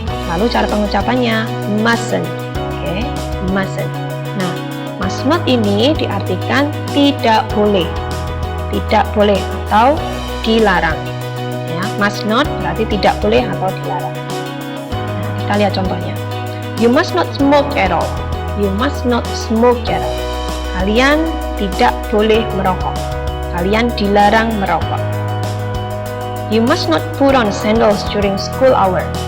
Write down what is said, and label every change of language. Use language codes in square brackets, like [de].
[id] Lalu cara pengucapannya mustn't. Oke, mustn't. Nah, must not ini diartikan tidak boleh. Tidak boleh atau dilarang. Ya, must not berarti tidak boleh atau dilarang. Nah, kita lihat contohnya. [en] You must not smoke at all. You must not smoke at all. [id] Kalian tidak boleh merokok. Kalian dilarang merokok. [en] You must not put on sandals during school hour.